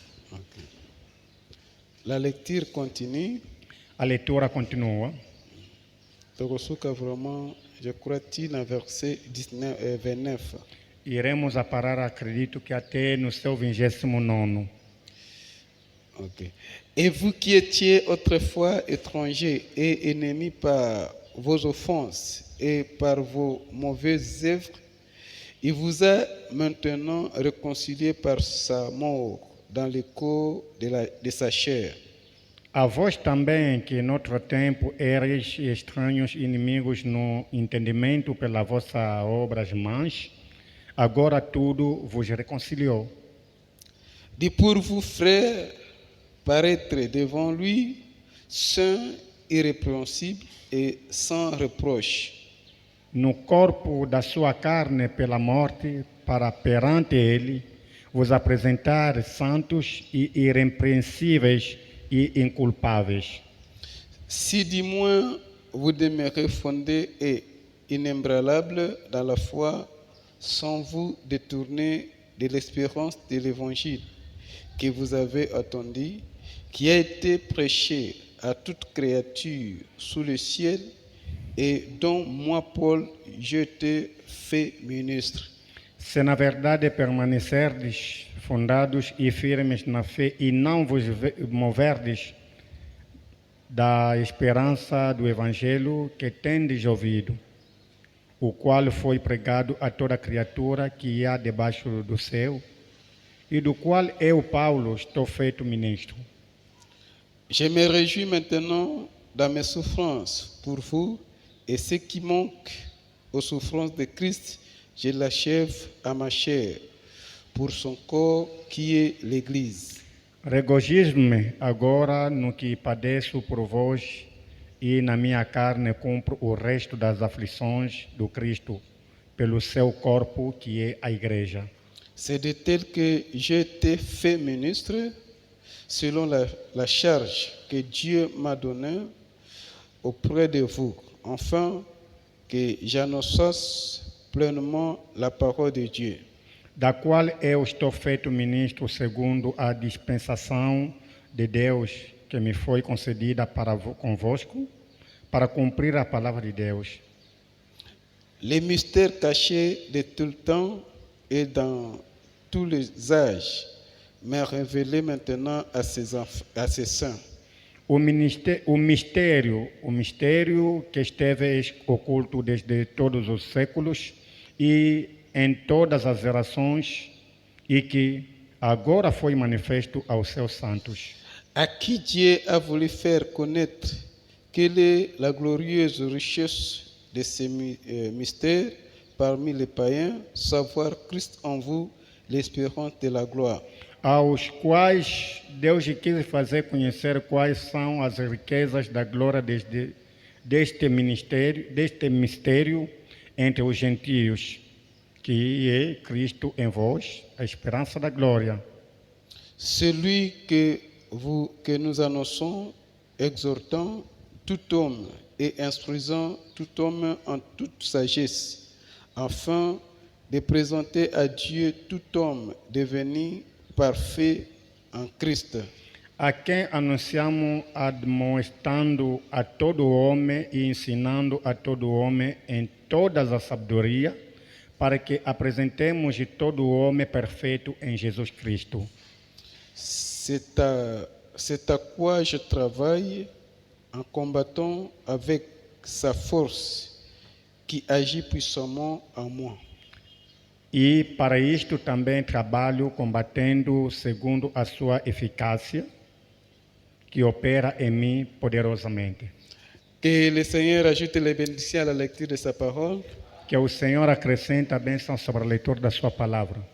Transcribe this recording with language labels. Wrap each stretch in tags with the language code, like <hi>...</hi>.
<fr>Okay. La lecture continue.</fr> <pt>A leitura continua.</pt> <ln>Togosuka</ln> <fr>vraiment, je crois, na verset 29.</fr> <pt>Iremos a parar, acredito que até no seu 29º. Okay.</pt> <fr>Et vous qui étiez autrefois étrangers et ennemis par vos offenses et par vos mauvaises œuvres, il vous a maintenant réconciliés par sa mort dans le corps de sa chair.</fr> <pt>A vós também, que em outro tempo erais estranhos e inimigos no entendimento pelas vossas obras mãos, agora tudo vos reconciliou.</pt> <fr>De pour vous, frères, paraître devant lui, saint, irrépréhensible et sans reproche.</fr> <pt>No corpo da sua carne pela morte, para perante ele vos apresentar santos e irrepreensíveis e inculpáveis.</pt> <fr>Si du moins vous demeurez fondés et inébranlables dans la foi, sans vous détourner de l'espérance de l'évangile que vous avez attendu, qui a été prêché à toute créature sous le ciel et dont moi, Paul, je te fais ministre.</fr> <pt>Se na verdade permanecerdes fundados e firmes na fé e não vos moverdes da esperança do Evangelho que tendes ouvido, o qual foi pregado a toda criatura que há debaixo do céu, e do qual eu, Paulo, estou feito ministro.</pt> <fr>Je me réjouis maintenant dans mes souffrances pour vous, et ce qui manque aux souffrances de Christ, je l'achève à ma chair, pour son corps qui est l'Église.</fr> <pt>Regozijo-me agora no que padeço por vós, e na minha carne cumpro o resto das aflições do Cristo, pelo seu corpo que é a Igreja.</pt> <fr>C'est de tel que j'ai été fait ministre, selon la charge que Dieu m'a donnée auprès de vous, afin que j'annonce pleinement la parole de Dieu.</fr> <pt>Da qual eu estou feito ministro segundo a dispensação de Deus que me foi concedida para convosco, para cumprir a palavra de Deus.</pt> <fr>Les mystères cachés de tout le temps et dans tous les âges m'est révélé maintenant à ses saints.</fr> <pt>O mistério que esteve oculto desde todos os séculos e em todas as gerações, e que agora foi manifesto aos seus santos.</pt> <fr>À qui Dieu a voulu faire connaître quelle est la glorieuse richesse de ces mystères parmi les païens, savoir Christ en vous, l'espérance de la gloire.</fr> <pt>aos quais Deus quis fazer conhecer quais são as riquezas da glória deste mistério entre os gentios, que é Cristo em vós, a esperança da glória.</pt> <fr>Celui que nous annonçons, exhortant tout homme et instruisant tout homme en toute sagesse, afin de présenter à Dieu tout homme devenu parfait en Cristo.</fr> <pt>A quem anunciamos admoestando a todo homem e ensinando a todo homem em toda a sabedoria, para que apresentemos todo homem perfeito em Jesus Cristo.</pt> <fr>C'est à quoi je travaille en combattant avec sa force qui agit puissamment en moi.</fr> <pt>E para isto também trabalho combatendo segundo a sua eficácia, que opera em mim poderosamente.</pt> <fr>Que le Seigneur ajoute les bénédictions à la lecture de sa parole.</fr> <pt>Que o Senhor acrescente a bênção sobre a leitura da sua palavra.</pt>